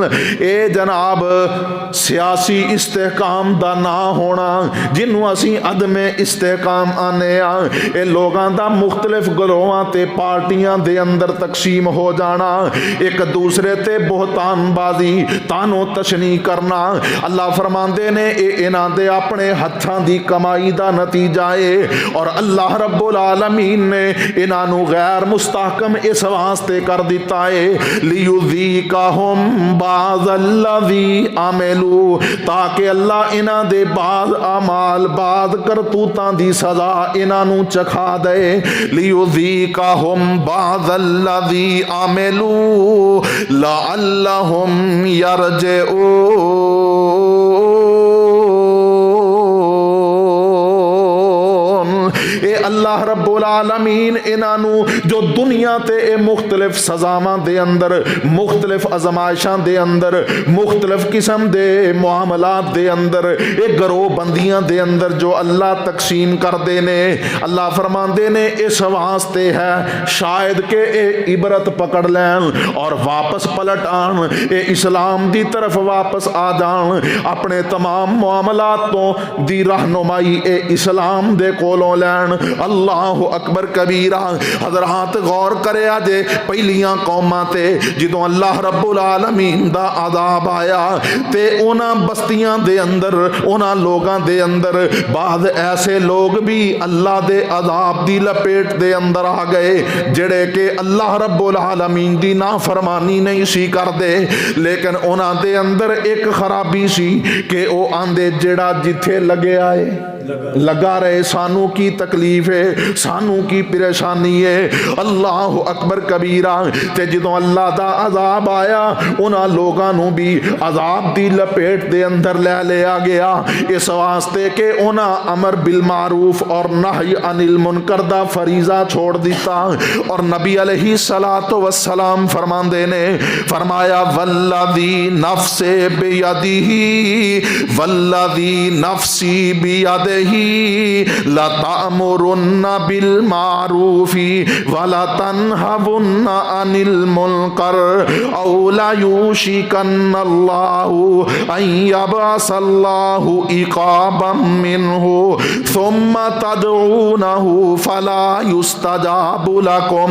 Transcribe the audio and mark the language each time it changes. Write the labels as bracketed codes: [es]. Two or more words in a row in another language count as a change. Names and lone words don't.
[pa] اے جناب سیاسی استحکام دا نہ ہونا، جنہوں اسی عدم استحکام آنے یہ لوگوں کا مختلف گروہاں تے پارٹیاں دے اندر تقسیم ہو جانا، ایک دوسرے تے بہتان بازی طعن و تشنیع کرنا. اللہ فرماندے نے، انہاں دے اپنے ہتھاں دی کمائی دا نتیجہ ہے. اور اللہ رب العالمین نے انہاں غیر مستحکم اس واسطے کر دتا ہے, [ar] ليذيقهم بعض الذي عملوا, [pa] تاکہ اللہ انہاں دے بد اعمال بد کرتوتاں دی سزا انہاں چکھا دے. [ar] ليذيقهم بعض الذي عملوا لعلهم يرجعون. [pa] اے اللہ رب العالمین انہاں جو دنیا تے اے مختلف سزاواں دے اندر، مختلف آزمائشاں دے اندر، مختلف قسم دے معاملات دے اندر، اے گروہ بندیاں دے اندر جو اللہ تقسیم کرتے نے، اللہ فرماندے نے اس واسطے ہے شاید کے اے عبرت پکڑ لین اور واپس پلٹ آن، اے اسلام دی طرف واپس آ جان، اپنے تمام معاملات تو دی رہنمائی اے اسلام دے کولوں لین. [ar] الله أكبر كبيرا. [pa] حضرات غور کریا جے پہلیاں قوماں تے جدوں اللہ رب العالمین دا عذاب آیا تے انہاں بستیاں دے اندر انہاں لوگاں دے اندر باد ایسے لوگ بھی اللہ دے عذاب دی لپیٹ دے اندر آ گئے جیہڑے کہ اللہ رب العالمین دی نافرمانی نہیں سی کردے، لیکن انہاں دے اندر ایک خرابی سی کہ وہ آندے جیہڑا جتھے لگے آئے لگا رہے، سانوں کی تکلیف ہے، سانوں کی پریشانی ہے. [ar] الله أكبر كبيرا. [pa] تے جدوں اللہ دا عذاب آیا انہاں لوگاں نوں بھی عذاب دی لپیٹ دے اندر لے لیا گیا، اس واسطے کہ انہاں [ar] أمر بالمعروف و نهي عن المنكر [pa] دا فریضہ چھوڑ دتا. اور نبی [ar] عليه الصلاة والسلام [pa] فرماندے نے فرمایا [ar] والذي نفسي بيده والذي نفسي بيده لتأمرن بالمعروف ولا تنهون عن المنكر أو لا يوشكن الله أن يبعث الله عقابا منه ثم تدعونه فلا يستجاب لكم.